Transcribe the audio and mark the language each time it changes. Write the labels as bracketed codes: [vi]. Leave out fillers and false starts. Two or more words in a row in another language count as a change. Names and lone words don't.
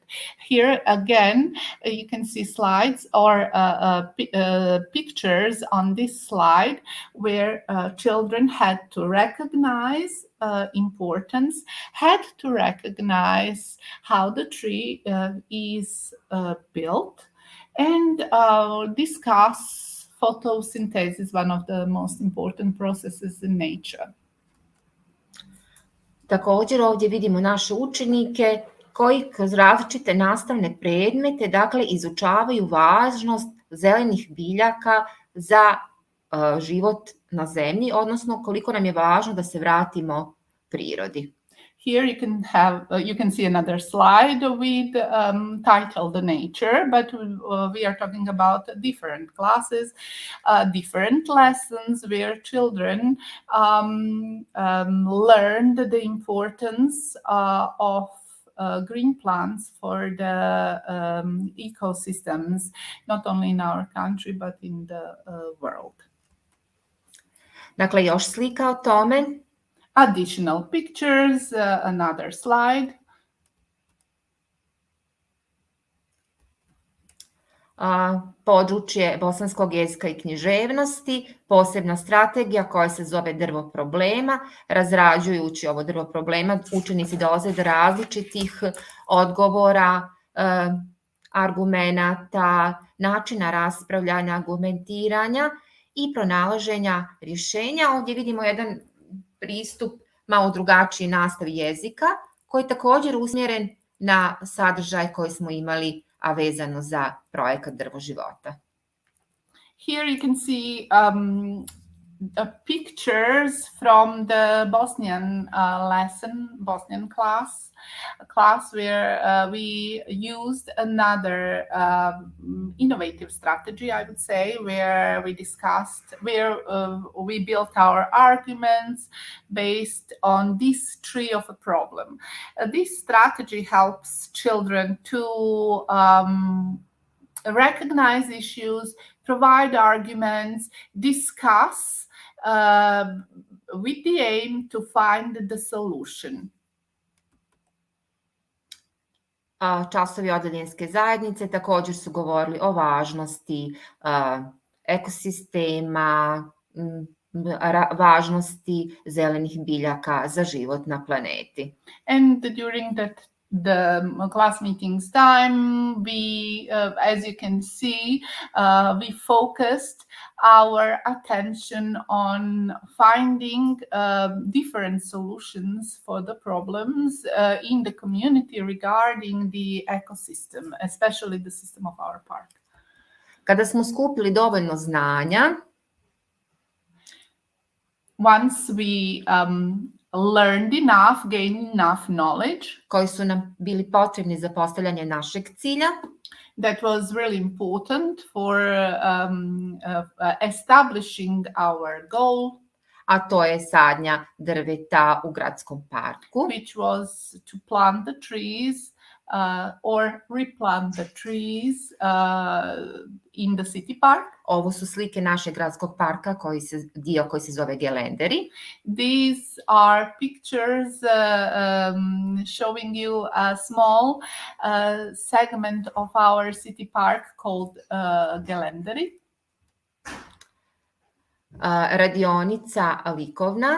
[en] Here again, you can see slides or pictures on this slide where children had to recognize importance, had to recognize how the tree is built, and discuss photosynthesis, one of the most important processes in nature. [bs] Također ovdje vidimo naše učenike koji kroz različite nastavne predmete, dakle, izučavaju važnost zelenih biljaka za život na zemlji, odnosno koliko nam je važno da se vratimo prirodi. [en] Here you can see another slide with titled nature, but we are talking about different classes, different lessons where children learned the importance of green plants for the ecosystems, not only in our country but in the world. [bs] Dakle, još slika o tome. [en] Additional pictures, another slide. [bs] Područje bosanskog jezika i književnosti, posebna strategija koja se zove drvo problema. Razrađujući ovo drvo problema, učenici dolaze do različitih odgovora, argumenata, načina raspravljanja, argumentiranja i pronalaženja rješenja. Ovdje vidimo jedan pristup malo drugačiji nastavi jezika, koji je također usmjeren na sadržaj koji smo imali, a vezano za projekat Drvo života. [en] Here you can see pictures from the Bosnian lesson, Bosnian class where we used another innovative strategy, I would say, where we discussed, where we built our arguments based on this tree of a problem. This strategy helps children to recognize issues, provide arguments, discuss with the aim to find the solution. [bs] Časovi odaljinske zajednice također su govorili o važnosti ekosistema, važnosti zelenih biljaka za život na planeti. [en] And during the class meetings time, we, as you can see, we focused our attention on finding different solutions for the problems in the community regarding the ecosystem, especially the system of our park. [bs] Kada smo skupili dovoljno znanja, [en] once we learned enough, gained enough knowledge, [bs] koji su nam bili potrebni za postavljanje našeg cilja, [en] that was really important for establishing our goal, [bs] a to je sadnja drveta u gradskom parku, [en] which was to plant the trees or replant the trees in the city park. [bs] Ovo su slike našeg gradskog parka, dio koji se zove gelenderi. [en] These are pictures showing you a small segment of our city park called gelenderi. [bs] Radionica likovna.